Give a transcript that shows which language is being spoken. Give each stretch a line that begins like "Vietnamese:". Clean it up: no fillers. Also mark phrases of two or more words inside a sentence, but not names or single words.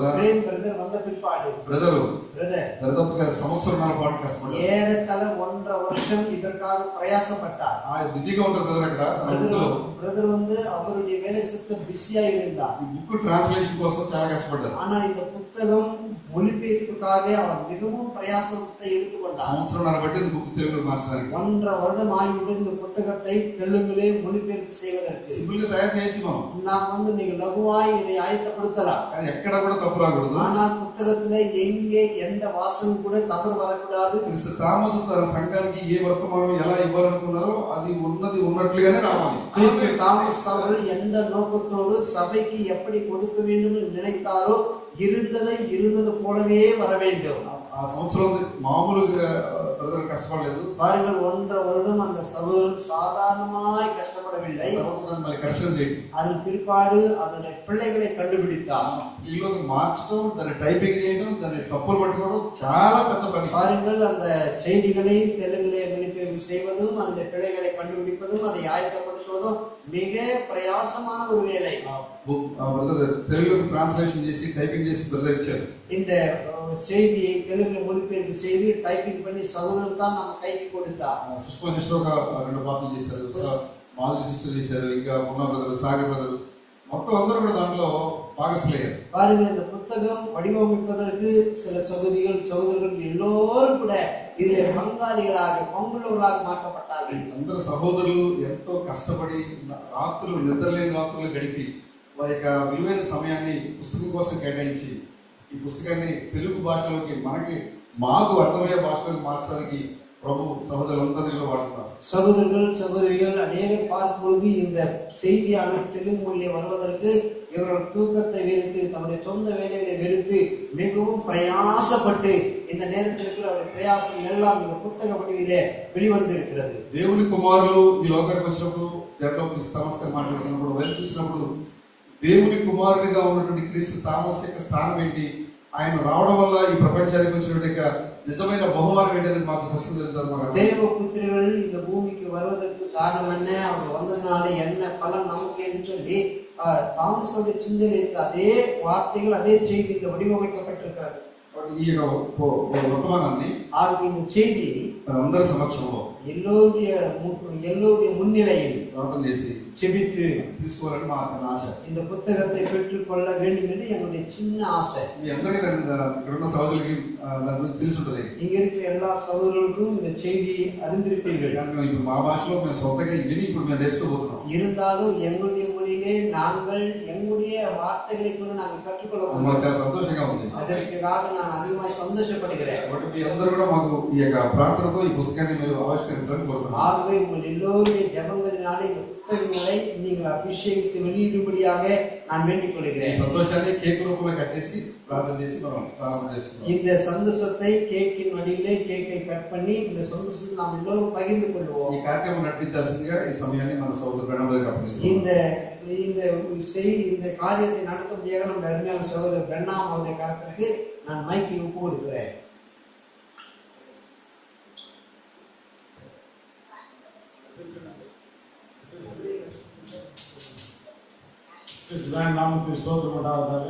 Tamil: பிரேம் பிரதர் வந்த பிற்பாடு,
Telugu: బ్రదరు
Tamil: பிரதர்
Telugu: దాదాపుగా సంవత్సరంన్నర పాటు కష్టపడ్డారు.
Tamil: ஏறத்தாழ 1.5 வருஷம் இதற்காக பிரயாசப்பட்டார்.
Telugu: బిజీగా ఉంటారు బ్రదర్. అక్కడ
Tamil: பிரதர் வந்து அவருடைய வேலை ஸ்தலத்தில் பிஸியா இருந்தார்.
Telugu: ఈ
English: book translation
Telugu: కోసం చాలా కష్టపడ్డారు.
Tamil: ஆனால் இந்த புத்தகம் மொழிபெயர்ப்புக்காக அவர் மிகவும் பிரயாசத்தை எடுத்துக்கொண்டார்.
Telugu: సంవత్సరంన్నర పట్టింది బుక్ తెలుగులో మార్చడానికి.
Tamil: 1.5 வருடம் ஆகிவிட்டது இந்த புத்தகத்தை தெலுங்கிலே மொழிபெயர்ப்பு செய்வதற்கு.
Telugu: సింపుల్ గా తయారు చేయొచ్చు మనం,
Tamil: நாம் வந்து மிக லகுவாய் இதை ஆயத்தப்படுத்தலாம்.
Telugu: కానీ ఎక్కడ కూడా తప్పు రాకూడదు.
Tamil: ஆனால் புத்தகத்திலே எங்கே எந்த வாசகம் கூட தவறு வரக்கூடாது.
Telugu: క్రిస్తు తామసు తన సంఘానికి ఏ వర్తమానం ఎలా ఇవ్వాలనుకున్నారో అది ఉన్నది ఉన్నట్లుగానే రావాలి.
Tamil: கிறிஸ்து தாமஸ் அவர்கள் எந்த நோக்கத்தோடு சபைக்கு எப்படி கொடுக்க வேண்டும் என்று நினைத்தாரோ இருந்ததை இருந்தது போலவே வர வேண்டும்.
Telugu: ఆ సంవత్సరం మామూలుగా బ్రదర్ కష్టపడలేదు.
Tamil: பாருங்கள், 1.5 வருடம் அந்த சகோதரர் சாதாரணமாய் கஷ்டப்படவில்லை.
Telugu: మళ్ళీ కరెక్షన్ చేయడం,
Tamil: அதன் பிற்பாடு அதனுடைய பிள்ளைகளை கண்டுபிடித்தார்.
Telugu: ఈలోకి మార్చడం, దాన్ని టైపింగ్ చేయడం, దాన్ని తప్పులు పట్టుకోవడం చాలా పెద్ద పని.
Tamil: பாருங்கள், அந்த செய்திகளை தெலுங்கிலே மொழிபெயர்ப்பு செய்வதும் அந்த பிள்ளைகளை கண்டுபிடிப்பதும் அதை ஆயத்தப்படுத்துவதும் மிக பிரயாசமான ஒரு வேலை.
Telugu: బ్రదర్ తెలుగులోకి ట్రాన్స్లేషన్ చేసి టైపింగ్ చేసి బ్రదర్ ఇచ్చారు.
Tamil: இந்த செய்தியை தெலுங்குல மொழிபெயர்ப்பு செய்து டைப்பிங் பண்ணி சகோதரன் தான் நம்ம கைக்கு கொடுத்தார்.
Telugu: సుష్మా సిస్టర్ ఒక 2 పాటలు చేశారు, మాధురి సిస్టర్ చేశారు, ఇంకా ఉన్న బ్రదర్, సాగర్ బ్రదర్, మొత్తం అందరూ కూడా దాంట్లో భాగస్లయ్యారు.
Tamil: பாருங்கள், இந்த புத்தகம் வடிவமைப்பதற்கு சில சகோதரர்கள் எல்லோரும் கூட இதில் பங்குள்ளவர்களாக மாற்றப்பட்டார்கள்.
Telugu: అందరు సహోదరులు ఎంతో కష్టపడి రాత్రులు నిద్రలేని రాత్రులు గడిపి వారి యొక్క విలువైన సమయాన్ని పుస్తకం కోసం కేటాయించి ఈ పుస్తకాన్ని తెలుగు భాషలోకి మాకు అర్థమయ్యే భాషలోకి మార్చడానికి ప్రభు సహోదరులందరిలో వాడుతున్నారు.
Tamil: சகோதரர்கள் சகோதரிகள் அநேகர் பார்க்கும் பொழுது இந்த செய்தியான தெலுங்கு மொழியை வருவதற்கு இவர்கள் தூக்கத்தை வெறுத்து தம்முடைய சொந்த வேலைகளை வெறுத்து மிகவும் பிரயாசப்பட்டு இந்த நேரத்திற்கு அவருடைய பிரயாசம் எல்லாம் இந்த புத்தக வடிவிலே வெளிவந்து இருக்கிறது.
Telugu: దేవుని కుమారులు ఈ లోకానికి వచ్చినప్పుడు దాంట్లో థామస్ గారు మాట్లాడుతున్నప్పుడు వెళ్ళి చూసినప్పుడు దేవుని కుమారుడిగా ఉన్నటువంటి క్రీస్తు థామస్ యొక్క స్థానం ఏంటి, ఆయన రావడం వల్ల ఈ ప్రపంచానికి వచ్చినటువంటి నిజమైన బహుమానం ఏంటనేది మాకు పుస్తకం.
Tamil: தேவபுத்திரர்கள் இந்த பூமிக்கு வருவதற்கு காரணம் என்ன, அவங்க வந்ததுனால என்ன பலன் நமக்கு என்று சொல்லி தாமஸோட சிந்தனை அதே வார்த்தைகள் அதே செய்தியில் வடிவமைக்கப்பட்டிருக்கிறது.
Telugu: ఈ యొక్క వర్తమానాన్ని
Tamil: ஆக இந்த செய்தி
Telugu: అందరి సమక్షంలో
Tamil: எல்லோருடைய முன்னிலையில்
Telugu: ప్రార్థన చేసి
Tamil: செபித்து
Telugu: తీసుకోవాలని మా ఆశ.
Tamil: இந்த புத்தகத்தை பெற்றுக்கொள்ள வேண்டும் என்று எங்களுடைய சின்ன ஆசை.
Telugu: మీ అందరికీ ఇక్కడ ఉన్న సహోదరులకి దాని గురించి తెలిసి ఉంటుంది.
Tamil: இங்க இருக்கிற எல்லா சகோதரர்களுக்கும் இந்த செய்தி அறிந்திருப்பீர்கள்.
Telugu: ఇప్పుడు మా భాషలో మేము సొంతగా విని ఇప్పుడు మేము నేర్చుకోబోతున్నాం.
Tamil: இருந்தாலும் எங்களுடைய மொழியிலே நாங்கள் எங்களுடைய வார்த்தைகளை கொண்டு நாங்கள் கற்றுக்கொள்ள
Telugu: మాకు చాలా సంతోషంగా ఉంది.
Tamil: அதற்காக நான் அதிகமாக சந்தோஷப்படுகிறேன்.
Telugu: కాబట్టి మీ అందరూ కూడా మాకు ఈ యొక్క ప్రార్థనతో ఈ పుస్తకాన్ని మీరు ఆవిష్కరించాలని కోరుతున్నాం.
Tamil: ஆகவே உங்கள் எல்லோருடைய ஜெபங்களினாலே இந்த புத்தகங்களை நீங்கள் அபிஷேகித்து வெளியிடும்படியாக நான் வேண்டிக்
Telugu: ఈ
Tamil: கொள்கிறேன்.
Telugu: సంతోషాన్ని కేక్ రూపంలో కట్ చేసి ప్రార్థన చేసి మనం ప్రారంభం చేసుకుందాం.
Tamil: இந்த சந்தோஷத்தை கேக்கின் வடிவிலே கேக்கை கட் பண்ணி இந்த சந்தோஷத்தை நாம் எல்லோரும் பகிர்ந்து கொள்வோம்.
Telugu: ఈ కార్యక్రమం నడిపించాల్సిందిగా ఈ సమయాన్ని మన సోదరు ప్రణామకు అప్పగిస్తున్నాం.
Tamil: இந்த காரியத்தை நடத்தும்படியாக நம்முடைய அருமையான சகோதரர் பெண்ணாம் அவருடைய கரத்திற்கு நான் மைக்கை ஒப்பு கொடுக்கிறேன். கிறிஸ்துவின் நாமத்துக்கு ஸ்தோத்திரம் உண்டாவதாக.